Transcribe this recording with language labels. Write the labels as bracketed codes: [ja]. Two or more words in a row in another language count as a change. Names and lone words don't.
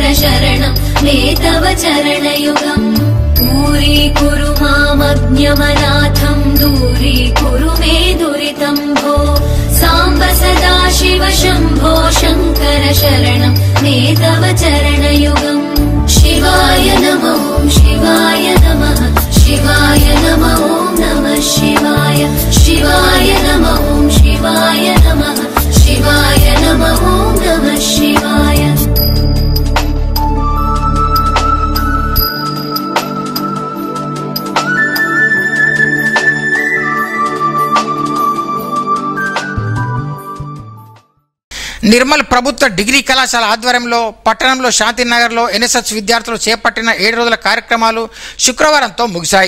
[sa] शरणं मे तव चरणयुगम् दूरीकुरु मामज्ञमनाथं दूरीकुरु मे दुरितं भो सांब सदा शिव शंभो शंकर शरणं मे तव चरणयुगम् शिवाय नमो शिवाय नमः शिवाय नमो नमः शिवाय शिवाय नमो शिवाय नमः शिवाय नमो नमः शिवाय [te] నిర్మల్ ప్రభుత్వ డిగ్రీ కళాశాల ఆధ్వర్యంలో పట్టణంలో శాంతినగర్లో ఎన్ఎస్ఎస్ విద్యార్థులు చేపట్టిన 7 రోజుల కార్యక్రమాలు శుక్రవారంతో ముగిశాయి.